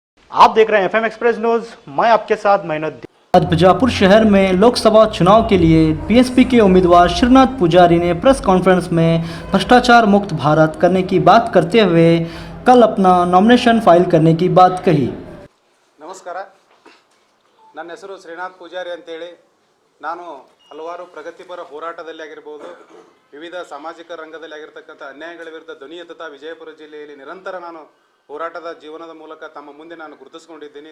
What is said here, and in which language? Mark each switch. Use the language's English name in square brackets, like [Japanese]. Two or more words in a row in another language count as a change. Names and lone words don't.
[Hindi] आप देख रहे हैं एफएम एक्सप्रेस न्यूज। मैं आपके साथ मेहनत। आज बीजापुर शहर में लोकसभा चुनाव के लिए बीएसपी के उम्मीदवार श्रीनाथ पुजारी ने [English] press conference [Hindi] में भ्रष्टाचार मुक्त भारत करने की बात करते हुए कल अपना [English] nomination file [Hindi] करने की बात कही। [Kannada] ನಮಸ್ಕಾರ, ನನ್ನ ಹೆಸರು ಶ್ರೀನಾಥ್ ಪೂಜಾರಿ ಅಂತೇಳಿ. ನಾನು ಹಲವಾರು ಪ್ರಗತಿಪರ ಹೋರಾಟದಲ್ಲಿ ಆಗಿರ್ಬೋದು, ವಿವಿಧ ಸಾಮಾಜಿಕ ರಂಗದಲ್ಲಿ ಆಗಿರ್ತಕ್ಕಂಥ ಅನ್ಯಾಯಗಳ ವಿರುದ್ಧ ಧ್ವನಿ ಎತ್ತುತ್ತಾ ವಿಜಯಪುರ ಜಿಲ್ಲೆಯಲ್ಲಿ ನಿರಂತರ ನಾನು ಹೋರಾಟದ ಜೀವನದ ಮೂಲಕ ತಮ್ಮ ಮುಂದೆ ನಾನು ಗುರುತಿಸ್ಕೊಂಡಿದ್ದೀನಿ.